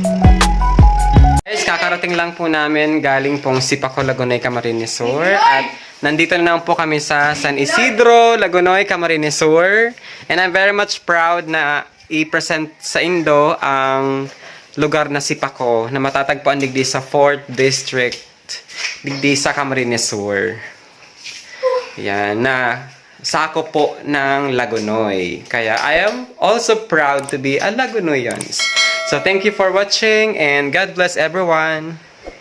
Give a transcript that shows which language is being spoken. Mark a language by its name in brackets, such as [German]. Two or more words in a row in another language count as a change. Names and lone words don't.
[Filipino] Kakarating lang po namin galing pong SIPACO, Lagonoy, Camarines Sur at Nandito na naman po kami sa San Isidro, Lagonoy, Camarines Sur. [English] And I'm very much proud [Filipino] na i-present sa Indo ang lugar na SIPACO na matatagpuan digdi sa 4th District, digdi sa Camarines Sur. Yan, na sakop po ng Lagonoy. [English] Kaya I am also proud to be a Lagonoyans. So thank you for watching and God bless everyone.